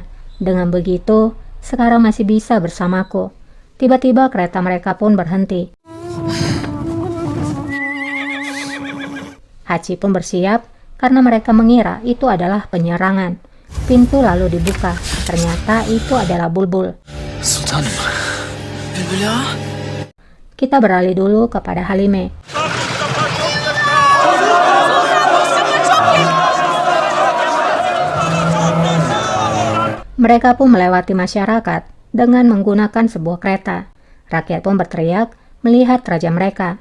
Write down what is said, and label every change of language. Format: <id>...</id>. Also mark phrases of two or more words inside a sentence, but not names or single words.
<id>Dengan begitu, sekarang masih bisa bersamaku. Tiba-tiba kereta mereka pun berhenti. Hachi pun bersiap karena mereka mengira itu adalah penyerangan. Pintu lalu dibuka. Ternyata itu adalah Bulbul.</id> <tr>Sultanım. Bülbül ya.</tr> <id>Kita beralih dulu kepada Halime. Mereka pun melewati masyarakat dengan menggunakan sebuah kereta. Rakyat pun berteriak melihat raja mereka.</id>